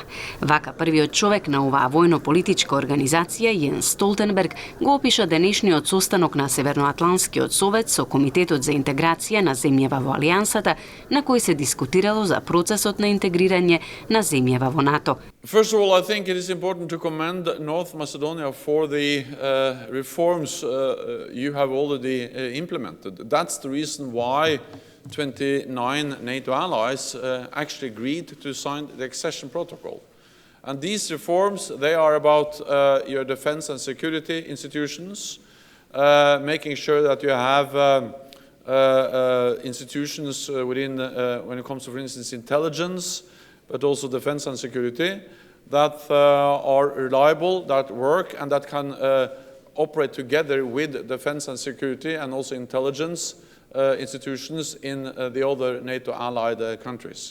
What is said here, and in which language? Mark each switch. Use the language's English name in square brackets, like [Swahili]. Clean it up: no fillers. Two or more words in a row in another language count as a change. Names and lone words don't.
[Macedonian] Вака првиот човек на оваа војно-политичка организација, Јенс Столтенберг, го опиша денешниот состанок на Северноатлантскиот совет со Комитетот за интеграција на земјава во Алијансата, на кој се дискутирало за процесот на интегрирање на земјава во НАТО. [English] First of all, I think it is important to commend North Macedonia for the reforms you have already implemented. That's the reason why 29 NATO allies actually agreed to sign the accession protocol. And these reforms, they are about your defense and security institutions, making sure that you have institutions within, when it comes to, for instance, intelligence, but also defense and security, that are reliable, that work, and that can operate together with defense and security and also intelligence institutions in the other NATO allied countries.